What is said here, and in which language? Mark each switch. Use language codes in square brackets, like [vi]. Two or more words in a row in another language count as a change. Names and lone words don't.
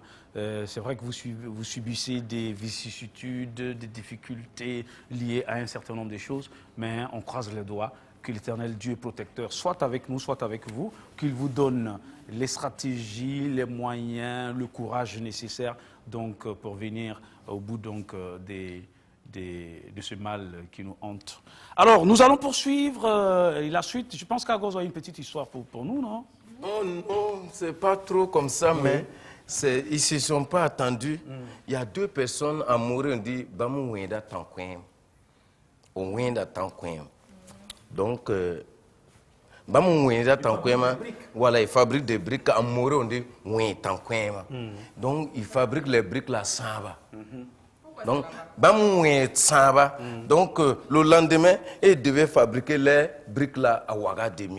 [fr] C'est vrai que vous subissez des vicissitudes, des difficultés liées à un certain nombre de choses, mais on croise les doigts que l'Éternel Dieu protecteur soit avec nous, soit avec vous, qu'il vous donne les stratégies, les moyens, le courage nécessaire donc, pour venir au bout donc, de ce mal qui nous hante. Alors, nous allons poursuivre la suite. Je pense qu'Agozo a une petite histoire pour nous, non? Non, c'est pas trop comme ça, mais ils ne se sont pas attendus. Il y a deux personnes à mourir, on dit « [mos] Bamou wenda tankwem ». Au wenda tankwem. [fr] Donc, voilà, il fabrique des briques à mourir, on dit donc, il fabrique les briques là, Samba. Donc, donc le lendemain, il devait fabriquer les briques là à Ouaga 2000.